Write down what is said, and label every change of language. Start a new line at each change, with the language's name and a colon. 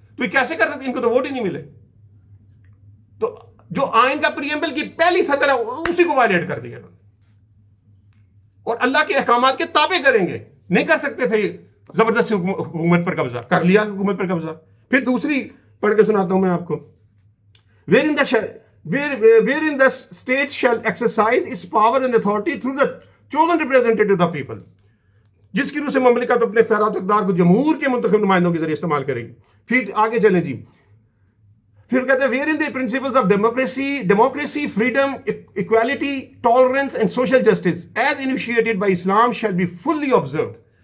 Urdu: تو یہ کیسے کر سکتے؟ ان کو تو ووٹ ہی نہیں ملے. تو جو آئین کا پریمبل کی پہلی سطر ہے اسی کو وائلیٹ کر دیا اور اللہ کے احکامات کے تابع کریں گے. نہیں کر سکتے تھے زبردستی حکومت پر قبضہ کر لیا، حکومت پر قبضہ. پھر دوسری پڑھ کے سناتا ہوں میں آپ کو.
English: wherein the state shall exercise its power and authority through the chosen representative of the people.
Urdu: جس کی روح سے مملکت اپنے اختیارات و اقدار کو جمہور کے منتخب نمائندوں کے ذریعے استعمال کرے گی.
English: پھر آگے چلیں جی. پھر کہتے ہیں wherein the principles of democracy, freedom, equality, tolerance and social justice as initiated by Islam shall be fully observed.